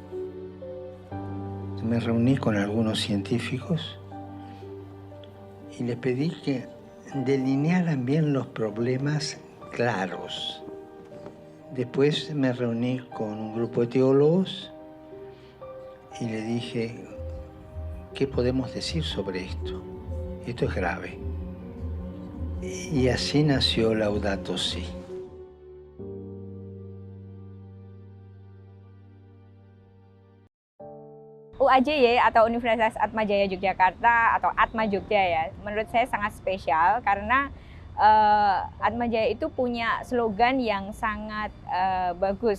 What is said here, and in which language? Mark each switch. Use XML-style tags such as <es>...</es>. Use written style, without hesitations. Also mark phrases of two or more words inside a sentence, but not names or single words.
<es>Me reuní con algunos científicos y les pedí que delinearan bien los problemas claros. Después me reuní con un grupo de teólogos y le dije, ¿qué podemos decir sobre esto? Esto es grave. Y así nació Laudato Si.</es> <id>UAJY atau Universitas Atmajaya Yogyakarta atau Atma Jogja ya, menurut saya sangat spesial karena Atmajaya itu punya slogan yang sangat bagus.</id>